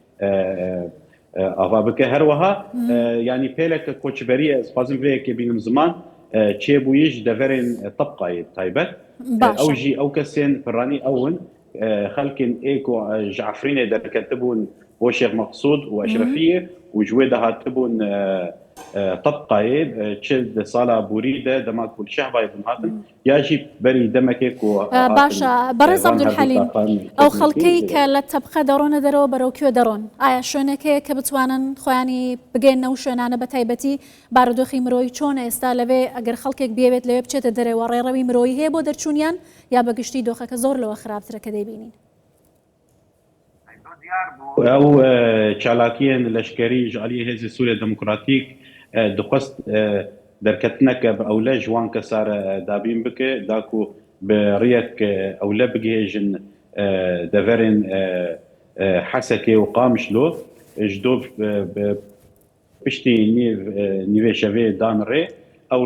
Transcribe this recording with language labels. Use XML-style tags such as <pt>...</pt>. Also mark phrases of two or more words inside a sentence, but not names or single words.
<ku>ava bike herwiha yanî pêleke koçberiyê ez xwazim vê yekê bînim ziman çêbûyî ji deverên tebqayê taybet ew jî ew kesên piranî ew in xelkên ê ku ji Efrînê derketibûn bo Şêx Meqsûd û Eşrefiyê û ji wê de hatibûn طبقایê çi di sala borî de dema ku şehbayê bûn hatin ya jî berî demekê ku</ku> <ckb>باشە بەڕێز عەبدولحەلیم ئەو خەڵکەی کە لە تەبقە دەڕۆنە دەرەوە بەرەو کوێ دەڕۆن ئایا شوێنێکەیە کە بتوانن خۆیانی بگەێنە و شوێنانە بە تایبەتی بارودۆخی مرۆیی چۆنە ئێستا لەوێ ئەگەر خەڵکێک بێوێت لەوێ بچێتە دەرەوە ڕێڕەوی مرۆیی هەیە بۆ دەرچوونیان یا بەگشتی دۆخەکە زۆر لەوە خراپترە کە دەیبینین</ckb> <ku>ئەو چالاکیên leşkerî ji aliyê Hêzê Sûriya Demokratîk dixwest derketineke bi ewle ji wan kesar dabîn bike da ku bi rêyek ewle bigihêjin deverên Hesekê û Qamişlo ji dov piştî nîvê şevê dan rê ew</ku>